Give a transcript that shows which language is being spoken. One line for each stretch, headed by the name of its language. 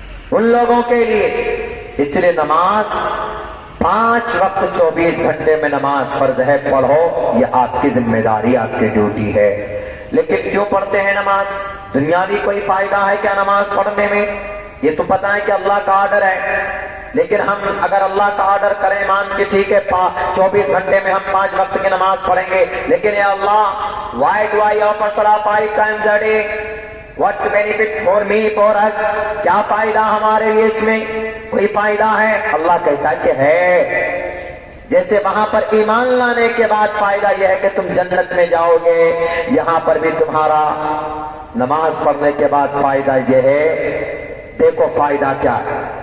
Urdu: ان لوگوں کے لیے۔ اس لیے نماز 5 وقت 24 گھنٹے میں نماز فرض ہے، پڑھو، یہ آپ کی ذمہ داری، آپ کی ڈیوٹی ہے۔ لیکن کیوں پڑھتے ہیں نماز؟ دنیاوی کوئی فائدہ ہے کیا نماز پڑھنے میں؟ یہ تو پتہ ہے کہ اللہ کا آرڈر ہے، لیکن ہم اگر اللہ کا آرڈر کریں مان کے ٹھیک ہے 24 گھنٹے میں ہم 5 وقت کی نماز پڑھیں گے، لیکن یا اللہ
English: why do I offer salah 5 times a day? What's benefit for me, for us?
Urdu: کیا فائدہ ہمارے لیے اس میں؟ کوئی فائدہ ہے؟ اللہ کہتا ہے کہ ہے۔ جیسے وہاں پر ایمان لانے کے بعد فائدہ یہ ہے کہ تم جنت میں جاؤ گے، یہاں پر بھی تمہارا نماز پڑھنے کے بعد فائدہ یہ ہے۔ دیکھو فائدہ کیا ہے۔